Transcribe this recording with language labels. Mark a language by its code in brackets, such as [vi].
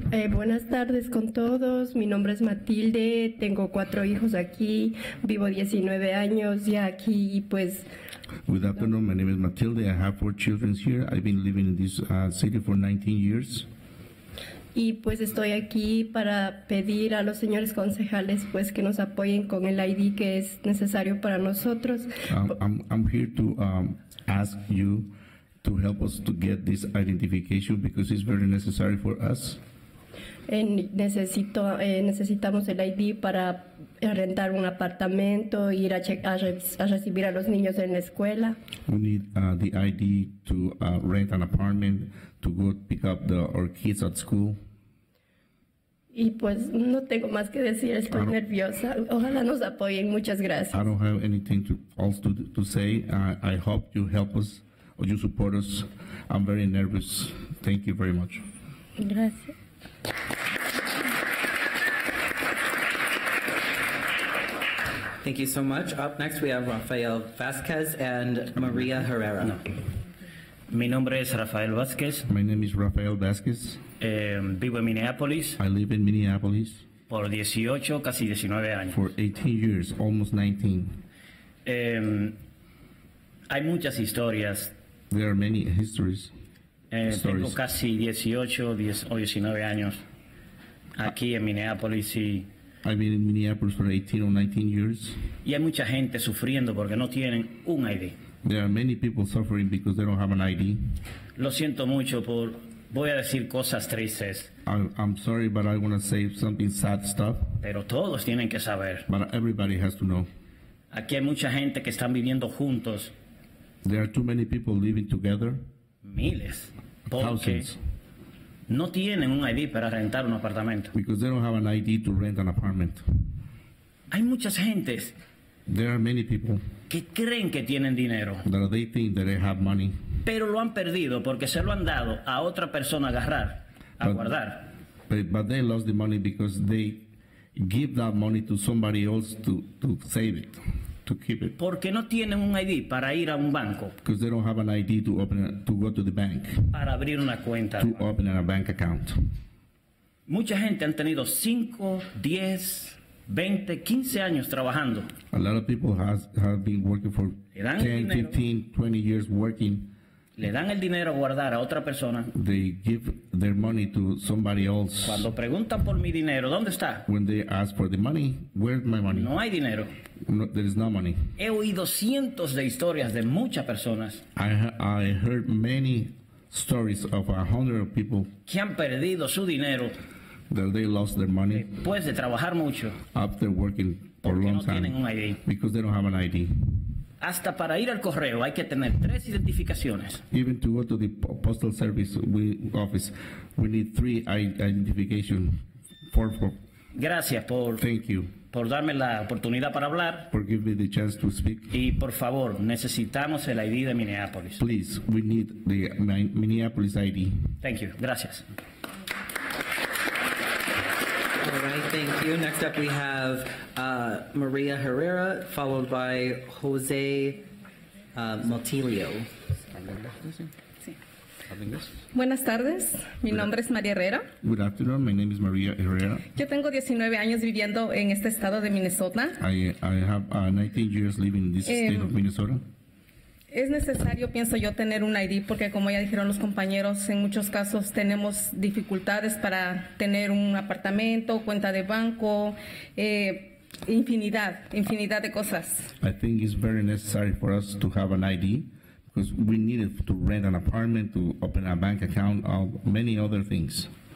[es] Buenas tardes con todos, mi nombre es Matilde, tengo 4 hijos aquí, vivo 19 años ya aquí y pues... [en] Good afternoon, my name is Matilde, I have 4 children here, I've been living in this city for 19 years. [es] Y pues estoy aquí para pedir a los señores concejales pues que nos apoyen con el ID que es necesario para nosotros. [en] I'm here to ask you to help us to get this identification because it's very necessary for us. [es] Necesitamos el ID para rentar un apartamento, ir a recibir a los niños en la escuela. [en] We need the ID to rent an apartment, to go pick up our kids at school. [es] Y pues no tengo más que decir, estoy nerviosa. Ojalá nos apoyen. Muchas gracias. [en] I don't have anything else to say. I hope you help us or you support us. I'm very nervous. Thank you very much. [es] Gracias. [en] Thank you so much. Up next, we have Rafael Vasquez and Maria Herrera. [es] No. Mi nombre es Rafael Vázquez. [en] My name is Rafael Vasquez. [es] Vivo en Minneapolis. [en] I live in Minneapolis. [es] Por 18, casi 19 años. [en] For 18 years, almost 19. [es] Hay muchas historias. [en] There are many histories. [es] Tengo casi 18 o 19 años aquí en Minneapolis y... [en] I've been in Minneapolis for 18 or 19 years. [es] Y hay mucha gente sufriendo porque no tienen un ID. [en] There are many people suffering because they don't have an ID. [es] Lo siento mucho voy a decir cosas tristes. [en] I'm sorry, but I want to say something sad stuff. [es] Pero todos tienen que saber. [en] But everybody has to know. [es] Aquí hay mucha gente que están viviendo juntos. [en] There are too many people living together. [es] Miles. Porque [en] Thousands. [es] No tienen un ID para rentar un apartamento. [en] Because they don't have an ID to rent an apartment. [es] Hay muchas gentes. [en] There are many people [es] que creen que tienen dinero. [en] That they think that they have money. [es] Pero lo han perdido porque se lo han dado a otra persona a agarrar, a guardar. [en] But they lost the money because they give that money to somebody else to save it, to keep it. [es] Porque no tienen un ID para ir a un banco. [en] Because they don't have an ID to go to the bank. [es] Para abrir una cuenta. [en] To open a bank account. [es] Mucha gente han tenido 5, 10, 20, 15 años trabajando. [en] A lot of people have been working for 10, 15, 20 years working. [es] Le dan el dinero a guardar a otra persona. [en] They give their money to somebody else. [es] Cuando preguntan por mi dinero, ¿dónde está? [en] When they ask for the money, where's my money? [es] No hay dinero. [en] No, there is no money. [es] He oído cientos de historias de muchas personas. [en] I heard many stories of 100 people [es] que han perdido su dinero. [en] That they lost their money. [es] Después de trabajar mucho. [en] After working for a long time. [es] Tienen un ID. [en] Because they don't have an ID. [es] Hasta para ir al correo hay que tener 3 identificaciones. [en] Even to go to the postal service office, we need 3 identification. [es] Gracias por, [en] Thank you [es] por darme la oportunidad para hablar. [en] for giving me the chance to speak. [es] Y por favor, necesitamos el ID de Minneapolis. [en] Please, we need the Minneapolis ID. Thank you. [es] Gracias. [en] All right, thank you. Next up, we have Maria Herrera, followed by Jose Montilio. [es] Buenas tardes, mi nombre es María Herrera. [en] Good afternoon, my name is Maria Herrera. [es] Yo tengo 19 años viviendo en este estado de Minnesota. [en] I have 19 years living in this state of Minnesota. [es] Es necesario, pienso yo, tener un ID porque, como ya dijeron los compañeros, en muchos casos tenemos dificultades para tener un apartamento, cuenta de banco, infinidad de cosas. [en] I think it's very necessary for us to have an ID because we need it to rent an apartment, to open a bank account, many other things.